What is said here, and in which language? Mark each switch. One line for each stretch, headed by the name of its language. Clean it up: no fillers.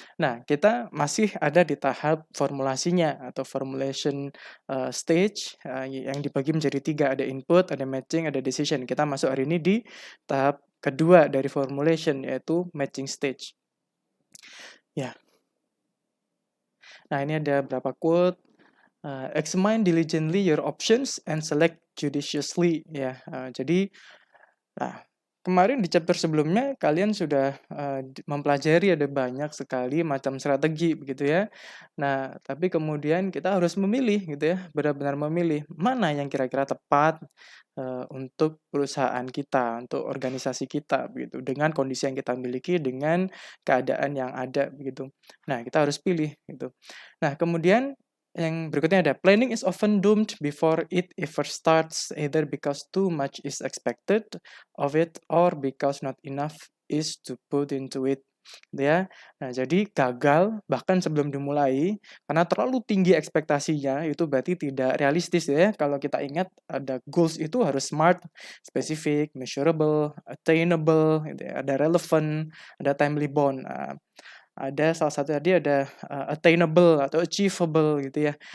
Indonesian: Nah, kita masih ada di tahap formulasinya atau
English: formulation stage
Indonesian: yang dibagi menjadi tiga, ada input, ada matching, ada decision. Kita masuk hari ini di tahap kedua dari formulation, yaitu
English: matching stage.
Indonesian: Ya. Nah, ini ada beberapa quote.
English: Examine diligently your options and select judiciously.
Indonesian: Ya, jadi kemarin di chapter sebelumnya kalian sudah mempelajari ada banyak sekali macam strategi begitu ya. Nah, tapi kemudian kita harus memilih gitu ya, benar-benar memilih mana yang kira-kira tepat untuk perusahaan kita, untuk organisasi kita begitu, dengan kondisi yang kita miliki, dengan keadaan yang ada begitu. Nah, kita harus pilih gitu. Nah, kemudian yang berikutnya ada
English: planning is often doomed before it ever starts, either because too much is expected of it or because not enough is to put into it.
Indonesian: Ya. Nah, jadi gagal bahkan sebelum dimulai karena terlalu tinggi ekspektasinya, itu berarti tidak realistis ya. Kalau kita ingat ada goals itu harus smart,
English: specific, measurable, attainable,
Indonesian: gitu ya. Ada relevant, ada timely bound. Ada salah satu tadi ada attainable atau achievable gitu ya.